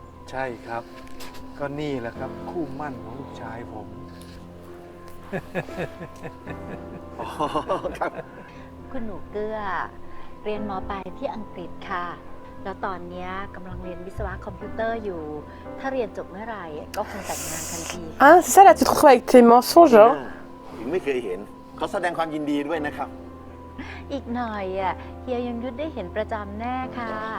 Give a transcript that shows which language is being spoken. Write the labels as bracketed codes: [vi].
[th] ใช่ครับ ก็นี่แหละครับ คู่หมั่นของลูกชายผม อ๋อ ครับ คุณหนูเกลือ เรียนม. ปลายที่อังกฤษค่ะ แล้วตอนนี้กำลังเรียนวิศวะคอมพิวเตอร์อยู่ ถ้าเรียนจบเมื่อไหร่ก็คงแต่งงานทันที [fr] Ah, c'est ça là, tu te retrouves avec tes mensonges, hein? [th] ถึงไม่เคยเห็น เขาแสดงความยินดีด้วยนะครับ อีกหน่อยเฮียยงยุทธได้เห็นประจำแน่ค่ะ